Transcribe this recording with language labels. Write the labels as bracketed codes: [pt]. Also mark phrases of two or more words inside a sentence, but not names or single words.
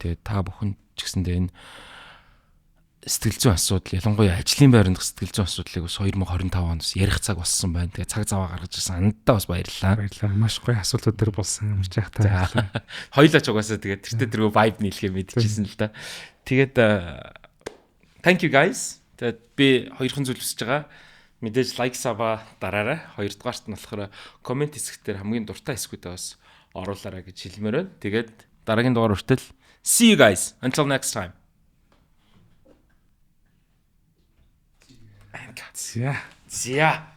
[mn] Тэгээд та бүхэн ч гэсэндээ энэ сэтгэл зүйн асуудал ялангуяа ажлын байранд сэтгэл зүйн асуудлыг бас 2025 оноос ярих цаг болсон байна. Тэгээ цаг заваа гаргаж ирсэн андаа бас баярлалаа. Баярлалаа. Маш гоё асуултууд төр болсон юм шиг таа. Хоёлаа ч угаасаа тэгээд тэртээ тэргүй vibe нийлхээ мэдчихсэн л да. Тэгээд [en] thank you guys. [mn] Тэгээд би хоёрхан зүйл хүсэж байгаа. Мэдээж like сава дараарай. Хоёрдугаарт нь болохоор комент хэсгээр хамгийн дуртай хэсгүүдээ бас оруулаарай гэж хэлмээр байна. Тэгээд дараагийн дугаар хүртэл [en] see you guys until next time. [mn] Зя. Зя.